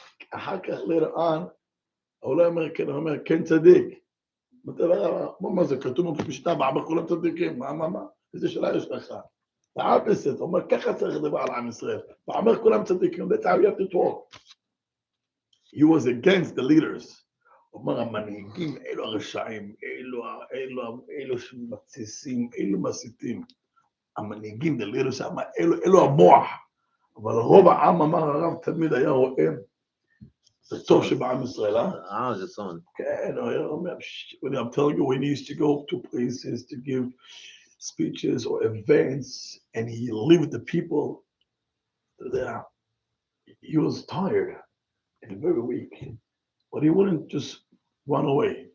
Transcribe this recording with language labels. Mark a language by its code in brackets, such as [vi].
[he] אחר כך [en] later on, [he] הוא לא אומר כן, הוא אומר כן צדיק. מה זה? כתוב במשנה, בעמך כולם צדיקים, מה? איזה שאלה יש לך? האפסט, הוא אומר, ככה צריך לדבר על עם ישראל. בעמך כולם צדיקים, [en] that's how you have to talk. He was against the leaders. [he] הוא אומר, המנהיגים, אלו הרשעים, אלו שמתסיסים, אלו מסיתים. המנהיגים, [en] the leaders, [he] אלו המוח. אבל רוב העם, אמר הרב, תמיד היה רואה, זה טוב שבעם ישראל, זה סון. [en] כן, I'm telling you, when he used to go to places to give speeches or events, and he lived with the people there, he was tired and very weak, but he wouldn't just run away.